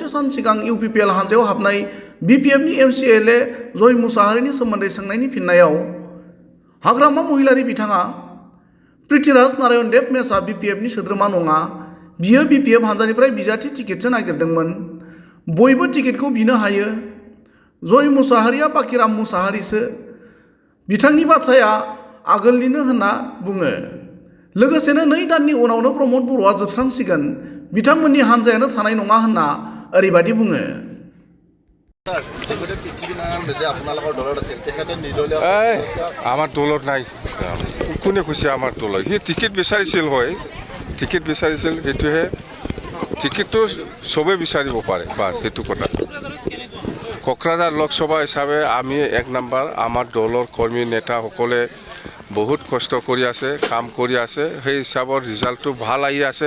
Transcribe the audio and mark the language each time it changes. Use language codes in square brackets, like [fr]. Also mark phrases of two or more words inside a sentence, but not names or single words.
[brx] सान सिगां इउपिपिएल हान्जायाव हाबनाय बिपिएफनि एमसिएलए जय मुसाहारिनि सोमोन्दै सोंनायनि फिननायाव हाग्रामा महिलारि बिथाङा पृथ्वीराज नारायण देबमेसआ बिपिएफनि सोद्रोमा नङा, बियो बिपिएफ हान्जानिफ्राय बिजाथि टिकेटसो नागिरदोंमोन, बयबो टिकेटखौ बिनो हायो, जय मुसाहारिया बाकिराम मुसाहारिसो, बिथांनि बाथ्राया आगोलनिनो होनना बुङो। लोगोसेनो 2 दाननि उनावनो प्रमद बर'आ जोबस्रांसिगोन, बिथांमोननि हान्जायानो थानाय नङा होनना ओरैबादि बुङो। [as] আমার দলত নাই, কোনে কৈছে আমাৰ দলত? সি টিকেট বিচাৰিছিল হয়, টিকেট বিচাৰিছিল, সেইটোহে। টিকেটটো চবেই বিচাৰিব পাৰে, বাছ সেইটো কথা। কোকৰাঝাৰ লোকসভা হিচাপে আমি 1 নম্বৰ, আমাৰ দলৰ কৰ্মী নেতাসকলে বহুত কষ্ট কৰি আছে, কাম কৰি আছে, সেই হিচাপৰ ৰিজাল্টটো ভাল আহি আছে।